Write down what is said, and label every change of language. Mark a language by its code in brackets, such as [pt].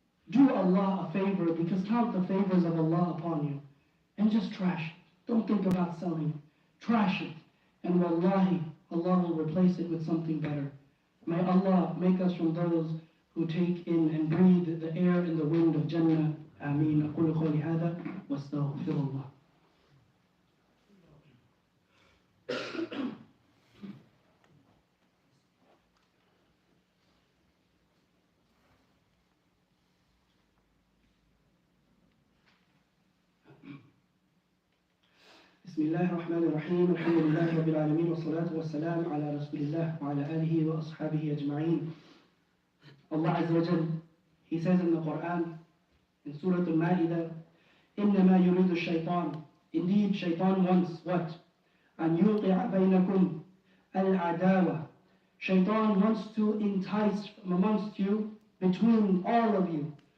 [en] Do Allah a favor, because count the favors of Allah upon you. And just trash it. Don't think about selling it. Trash it. And wallahi, Allah will replace it with something better. May Allah make us from those who take in and breathe the air and the wind of Jannah. Ameen. [ar] أقول قولي هذا واستغفر الله. بسم الله الرحمن الرحيم الحمد لله رب العالمين والصلاة والسلام على رسول الله وعلى آله وأصحابه أجمعين. [en] Allah Azza wa Jal, He says in the Quran, in Surah Al-Ma'idah, [ar] إِنَّمَا يُرِيدُ الشَّيْطَانِ, [en] indeed shaitan wants what? [ar] أَنْ يُوقِعَ بَيْنَكُمْ الْعَدَاوَةِ, [en] shaitan wants to entice from amongst you, between all of you.